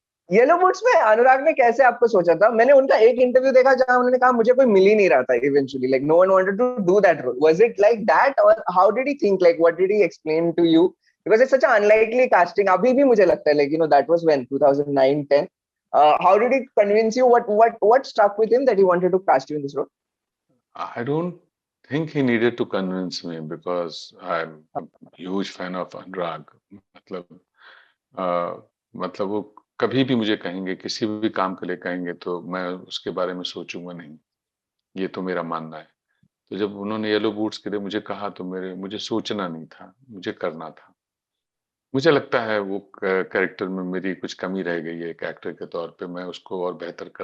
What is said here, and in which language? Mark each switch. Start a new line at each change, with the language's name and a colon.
Hindi: Yellow boots में अनुराग ने कैसे आपको सोचा था? मैंने उनका एक इंटरव्यू देखा जहां उन्होंने कहा मुझे कोई मिल ही नहीं रहा था
English: Eventually, like no one wanted to do that role. Was it like that, और how did he think, like what did he explain to you? Because it's such a unlikely casting.
Hindi: अभी भी मुझे लगता है,
English: Like that was when 2009 10. How did he convince you? What struck with him that he wanted to cast you in this role? I don't think he needed to convince me, because I'm a huge fan of Anurag.
Hindi: मतलब मतलब वो कभी भी मुझे कहेंगे, किसी भी काम के लिए कहेंगे, तो मैं उसके बारे में सोचूंगा नहीं, ये तो मेरा मानना है। तो जब उन्होंने येलो बूट्स के लिए मुझे कहा, तो मुझे सोचना नहीं था, मुझे करना था। मुझे लगता है वो कैरेक्टर में मेरी कुछ कमी रह गई है, एक एक्टर के तौर पे मैं उसको और बेहतर कर